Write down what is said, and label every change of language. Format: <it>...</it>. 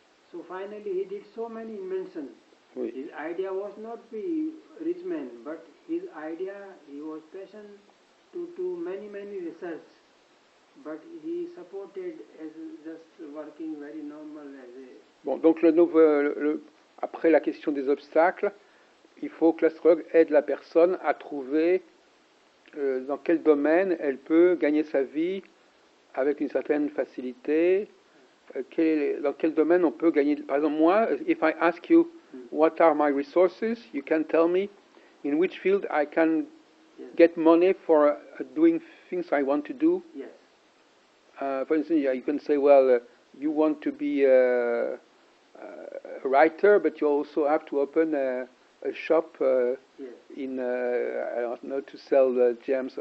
<en>So finally, he did so many inventions. His idea was not be rich man, but his idea, he was passionate to many research. But he supported as just working very normal as a...</en> <fr>Bon, donc après la question des obstacles, il faut que l'astrologue aide la personne à trouver dans quel domaine elle peut gagner sa vie avec une certaine facilité, dans quel domaine on peut gagner. Par exemple, moi,</fr> <en>if I ask you what are my resources, you can tell me in which field I can get money for doing things I want to do. For instance, you can say, well, you want to be a writer, but you also have to open a shop in I don't know, to sell gems.</en>